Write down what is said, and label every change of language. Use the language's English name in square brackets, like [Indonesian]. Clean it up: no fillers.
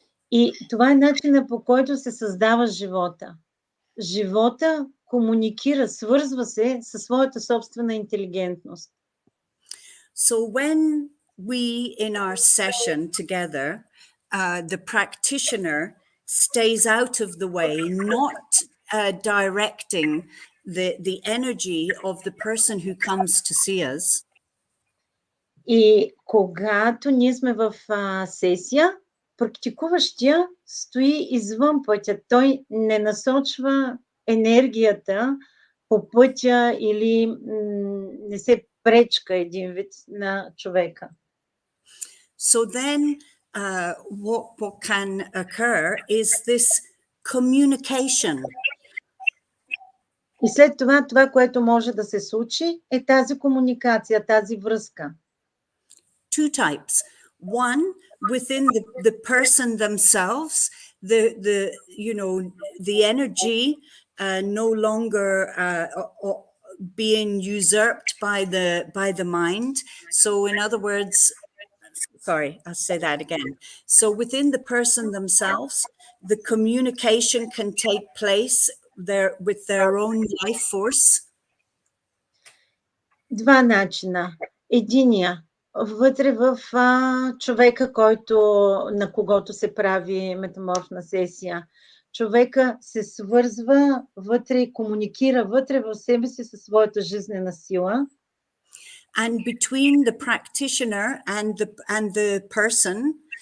[Bulgarian] И това е начинът, по който се създава живота. Живота комуникира, свързва се със своята собствена интелигентност. [English] So when we in our session together, the practitioner stays out of the way, not directing the energy of the person who comes to see us. [Bulgarian] И когато ние сме в сесия, практикуващия стои извън пътя. Той не насочва енергията по пътя или не се пречка един вид на човека. [English] So then what can occur is this communication. [Bulgarian] И след това, което може да се случи, е тази комуникация, тази връзка. [English] Two types. One, within the person themselves, the energy no longer being usurped by the mind. So in other words, sorry, I'll say that again. So within the person themselves, the communication can take place with their own life force. [Bulgarian] Два начина. Единия вътре в човека, на когото се прави метаморфна сесия. Човека се свързва вътре и комуникира вътре в себе си със своята жизнена сила. [English] And between the practitioner and the person,